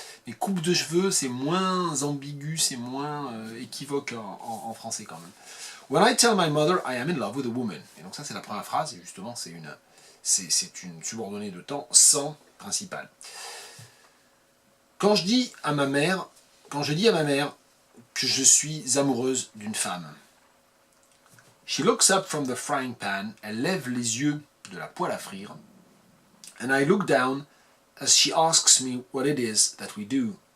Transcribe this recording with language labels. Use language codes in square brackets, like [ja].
[fr] Mais coupe de cheveux, c'est moins ambigu, c'est moins équivoque en français quand même. [en] When I tell my mother I am in love with a woman. [fr] Et donc ça c'est la première phrase, et justement c'est une subordonnée de temps sans principal. Quand je dis à ma mère que je suis amoureuse d'une femme. [en] She looks up from the frying pan, [fr] elle lève les yeux de la poêle à frire, [en] and I look down as she asks me what it is that we do.